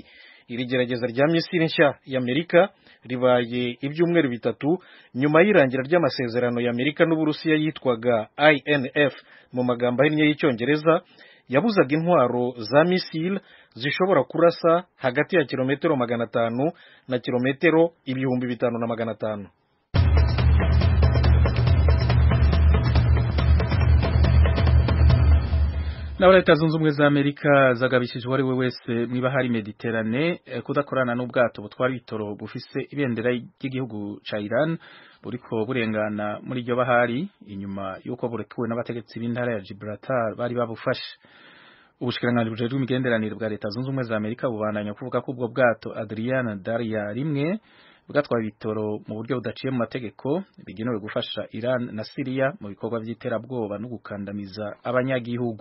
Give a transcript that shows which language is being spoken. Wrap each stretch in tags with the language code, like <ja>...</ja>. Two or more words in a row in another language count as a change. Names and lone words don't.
<rw>Iri gerageza rya misile nshya y'Amerika ribaye ibyumweru 3 nyuma y'irangira ry'amasezerano y'Amerika n'Uburusiya yitwaga INF mu magambo ahinnye y'Icyongereza, yabuzaga intwaro za misile zishobora kurasa hagati ya kilometero 500 na kilometero 5,500.</rw> <rn>Na leta zunze ubumwe za Amerika zagabishije wari we wese mwibahari Mediterane kudakorana n'ubwato butwara ibitoro bufise ibendera ry'igihugu ca Iran buriko burengana muri iryo bahari inyuma yuko burekuwe n'abategetsi b'intara ya Gibraltar bari babufashe. Ubushikiranganji bujejwe imigenderanire bwa leta zunze ubumwe za Amerika bubandanya kuvuga ko ubwo bwato Adrian Darya rimwe bwatwaye ibitoro mu buryo budaciye mu mategeko bigenewe gufasha Iran na Syria mu bikorwa by'iterabwoba no gukandamiza abanyagihugu.</rn>